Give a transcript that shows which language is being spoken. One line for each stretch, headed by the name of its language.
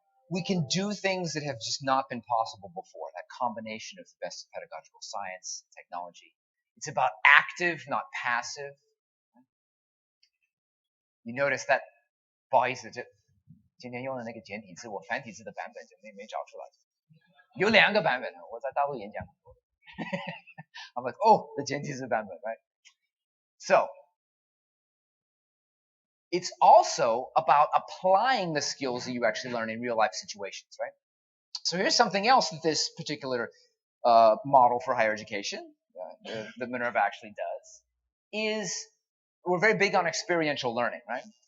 English: We can do things that have just not been possible before, that combination of the best of pedagogical science and technology. It's about active, not passive. You notice that
Chinese: 不好意思，今天用的那个简体字，我繁体字的版本就没找出来。有2个版本，我在大陆演讲很多。
English: I'm like, oh, the
Chinese: 简体字版本,
English: right? So, it's also about applying the skills that you actually learn in real life situations, right? So here's something else that this particular model for higher education, that Minerva actually does, is we're very big on experiential learning, right?